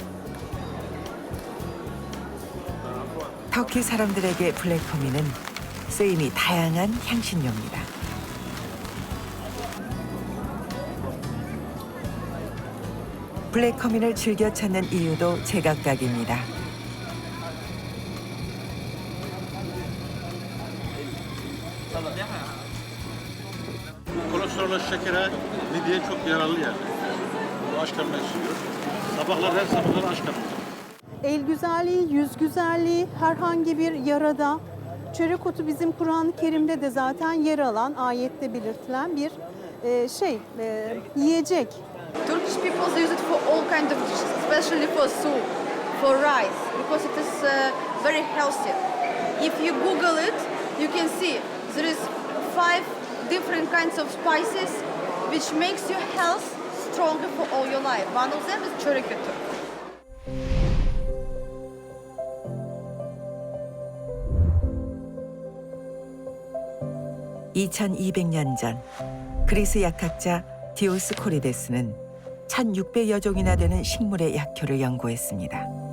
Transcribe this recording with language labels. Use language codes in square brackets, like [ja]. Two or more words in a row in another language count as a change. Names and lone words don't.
[ko] 터키 사람들에게 블랙커민은 쓰임이 다양한 향신료입니다. 블랙커민을 즐겨 찾는 이유도 제각각입니다. [tr] Kolesterole, şekere, midyeye çok yararlı yani. Bu aç karnına içiyor. Sabahlar her sabahlar aç karnına. El güzelliği, yüz güzelliği, herhangi bir yarada. Çörek otu bizim Kur'an-ı Kerim'de de zaten yer alan, ayette belirtilen bir yiyecek. [en] Turkish people use it for all kinds of dishes, especially for soup, for rice, because it is very healthy. If you Google it, you can see there is 5 different kinds of spices which makes your health stronger for all your life. One of them is [tr] çörek otu. [ko] (2200년) 전 그리스 약학자 디오스코리데스는 1600여 종이나 되는 식물의 약효를 연구했습니다.